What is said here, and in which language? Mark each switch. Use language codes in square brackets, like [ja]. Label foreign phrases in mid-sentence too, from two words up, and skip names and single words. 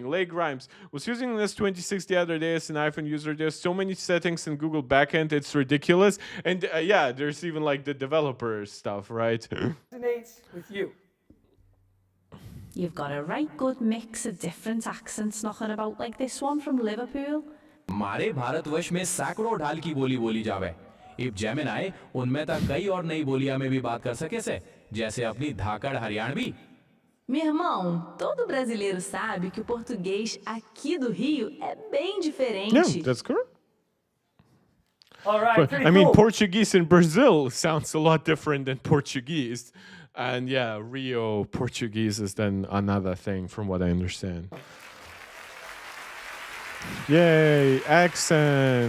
[en] Lay Grimes was using this 26 the other day as an iPhone user. There's so many settings in Google backend, it's ridiculous. And yeah, there's even like the developer stuff, right? Resonates with you. You've got a right good mix of different accents knocking about like this one from Liverpool. [bgc] हमारे भारतवर्ष में सैकड़ों ढाल की बोली बोली जावे इब जेमिनाई उनमें तक कई और नई बोलियां में भी बात कर सके से जैसे अपनी धाकड़ हरियाणवी [pt] Meu irmão, todo brasileiro sabe que o português aqui do Rio é bem diferente. [en] Yeah, that's correct. All right, But, pretty I mean, cool. Portuguese in Brazil sounds a lot different than Portuguese. And yeah, Rio Portuguese is then another thing from what I understand. Yay, accents.